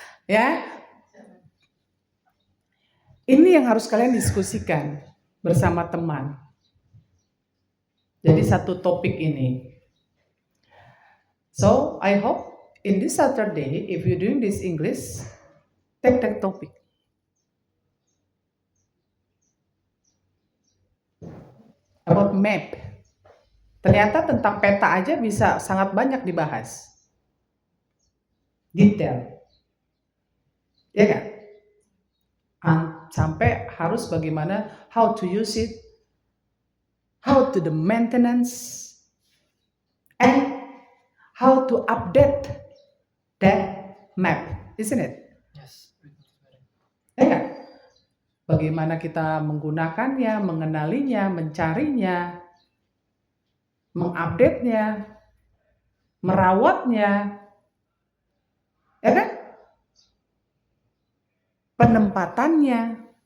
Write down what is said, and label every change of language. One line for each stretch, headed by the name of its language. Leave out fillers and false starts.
Indonesian: Ya. Ini yang harus kalian diskusikan bersama teman. Jadi satu topik ini.
English: So, I hope in this Saturday, if you're doing this English, take that topic. About map.
Indonesian: Ternyata tentang peta aja bisa sangat banyak dibahas. Detail. Ya kan? Sampai harus bagaimana,
English: how to use it, how to the maintenance, and how to update that map, isn't it? Yes.
Indonesian: Ya kan? Bagaimana kita menggunakannya, mengenalinya, mencarinya, mengupdate-nya, merawatnya, ya kan? Penempatannya.